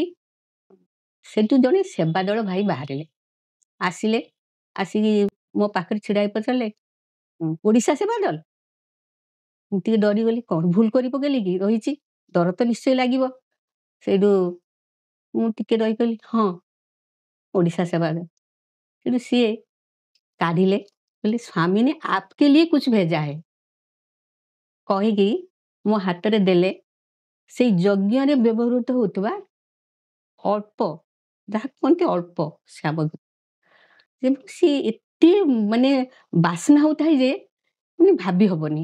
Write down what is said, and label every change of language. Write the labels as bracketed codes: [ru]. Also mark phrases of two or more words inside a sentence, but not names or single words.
[or] ସେଠୁ ଜଣେ ସେବା ଦଳ ଭାଇ ବାହାରିଲେ, ଆସିଲେ, ଆସିକି ମୋ ପାଖରେ ଛିଡ଼ା ହେଇ ପଚାରିଲେ, ଓଡ଼ିଶା ସେବା ଦଳ? ମୁଁ ଟିକେ ଡରିଗଲି, କ'ଣ ଭୁଲ କରି ପକେଇଲି କି, ରହିଛି, ଡର ତ ନିଶ୍ଚୟ ଲାଗିବ। ସେଇଠୁ ମୁଁ ଟିକେ ରହିଗଲି, ହଁ ଓଡ଼ିଶା सेवा दल। फिर ସିଏ କାଢିଲେ, କହିଲେ [hi] स्वामी ने आपके लिए कुछ भेजा है [or] କହିକି ମୋ ହାତରେ ଦେଲେ। ସେଇ ଯଜ୍ଞରେ ବ୍ୟବହୃତ ହଉଥିବା ଅଳ୍ପ, ଯାହା କୁହନ୍ତି ଅଳ୍ପ ସାମଗ୍ରୀ, ସିଏ ଏତେ ମାନେ ବାସ୍ନା ହଉଥାଏ ଯେ ମାନେ ଭାବି ହବନି।